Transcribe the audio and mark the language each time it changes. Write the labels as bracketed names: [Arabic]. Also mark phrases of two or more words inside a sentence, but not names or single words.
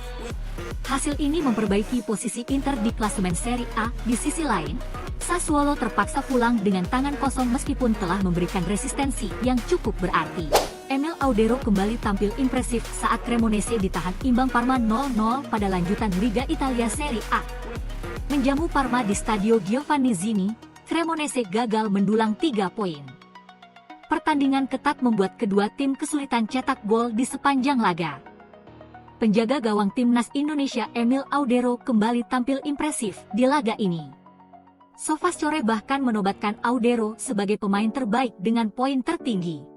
[Indonesian] Hasil ini memperbaiki posisi Inter di klasemen Serie A. Di sisi lain, Sassuolo terpaksa pulang dengan tangan kosong meskipun telah memberikan resistensi yang cukup berarti. Emil Audero kembali tampil impresif saat Cremonese ditahan imbang Parma 0-0 pada lanjutan Liga Italia Serie A. Menjamu Parma di Stadio Giovanni Zini, Cremonese gagal mendulang 3 poin. Pertandingan ketat membuat kedua tim kesulitan cetak gol di sepanjang laga. Penjaga gawang timnas Indonesia Emil Audero kembali tampil impresif di laga ini. Sofascore bahkan menobatkan Audero sebagai pemain terbaik dengan poin tertinggi.